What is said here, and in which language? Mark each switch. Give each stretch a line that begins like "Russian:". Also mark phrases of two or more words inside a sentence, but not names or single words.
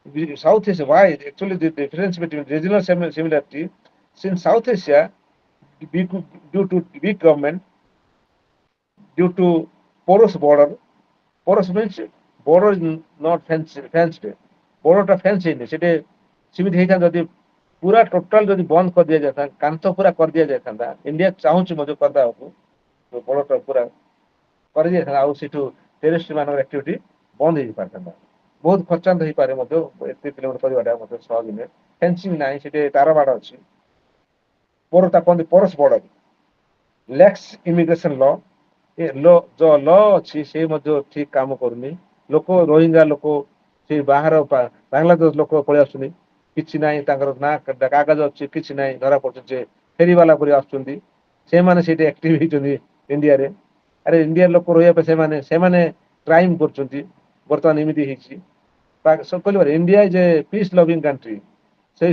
English: South Asia, why? Actually, the difference between regional similarity, since South Asia, due to weak government, due to porous border, porous means border is not fenced.
Odia: Borderটা ফেন্স ହେଇନି ସେଠି ସେମିତି ହେଇଥାନ୍ତା ଯଦି ପୁରା ଟୋଟାଲ ଯଦି ବନ୍ଦ କରିଦିଆଯାଇଥାନ୍ତା କାନ୍ଥ ପୁରା କରିଦିଆଯାଇଥାନ୍ତା ଇଣ୍ଡିଆ ଚାହୁଁଛି ମଧ୍ୟ କରିଦେବାକୁ borderଟା ପୁରା କରିଦେଇଥାନ୍ତା ଆଉ ସେଠୁ ଟେରିଷ୍ଟ ମାନଙ୍କର ଆକ୍ଟିଭିଟି ବନ୍ଦ ହେଇପାରିଥାନ୍ତା ବହୁତ ଖର୍ଚ୍ଚାନ୍ତ ହେଇପାରେ ମଧ୍ୟ ଏତେ କିଲୋମିଟର କରିବାଟା ମଧ୍ୟ ସହଜ ନୁହେଁ ଫେନ୍ସିଂ ନାହିଁ ସେଠି ତାର ବାଡ଼ ଅଛି borderଟା କହନ୍ତି
English: porous border lax immigration law
Odia: ଏ ଯୋଉ ଲ ଅଛି ସେ ମଧ୍ୟ ଠିକ କାମ କରୁନି ଲୋକ ରୋହିଙ୍ଗ୍ୟା ଲୋକ ସେ ବାହାର ବାଂଲାଦେଶ ଲୋକ ପଳେଇ ଆସୁଛନ୍ତି କିଛି ନାହିଁ ତାଙ୍କର ନା କାଗଜ ଅଛି କିଛି ନାହିଁ ଧରା ପଡୁଛନ୍ତି ଯେ ଫେରିବାଲା ପରି ଆସୁଛନ୍ତି ସେମାନେ ସେଇଠି ଆକ୍ଟିଭ ହେଇଛନ୍ତି ଇଣ୍ଡିଆରେ ଆରେ ଇଣ୍ଡିଆ ଲୋକ ରହିବା ପାଇଁ ସେମାନେ କ୍ରାଇମ କରୁଛନ୍ତି ବର୍ତ୍ତମାନ ଏମିତି ହେଇଛି କହିଲେ
English: India is a peace loving country
Odia: ସେଇ